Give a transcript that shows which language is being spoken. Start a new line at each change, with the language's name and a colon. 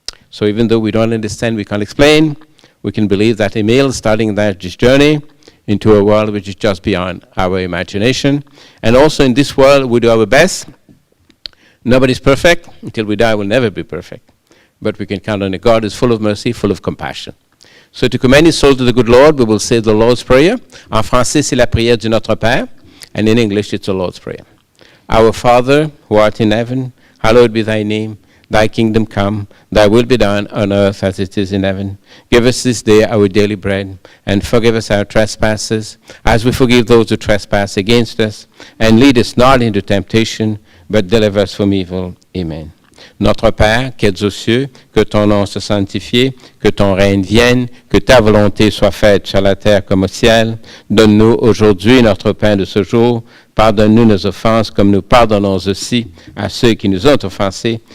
English: So even though we don't understand, we can't explain, we can believe that Emile is starting that journey into a world which is just beyond our imagination. And also in this world, we do our best. Nobody's perfect. Until we die, we'll never be perfect. But we can count on a God who is full of mercy, full of compassion. So to commend his soul to the good Lord, we will say the Lord's Prayer.
French: En français, c'est la prière du Notre Père.
English: And in English, it's the Lord's Prayer. Our Father, who art in heaven, hallowed be thy name. Thy kingdom come, thy will be done on earth as it is in heaven. Give us this day our daily bread, and forgive us our trespasses, as we forgive those who trespass against us. And lead us not into temptation, but deliver us from evil. Amen.
French: Notre Père, qui es aux cieux, que ton nom soit sanctifié, que ton règne vienne, que ta volonté soit faite sur la terre comme au ciel. Donne-nous aujourd'hui notre pain de ce jour. Pardonne-nous nos offenses comme nous pardonnons aussi à ceux qui nous ont offensés.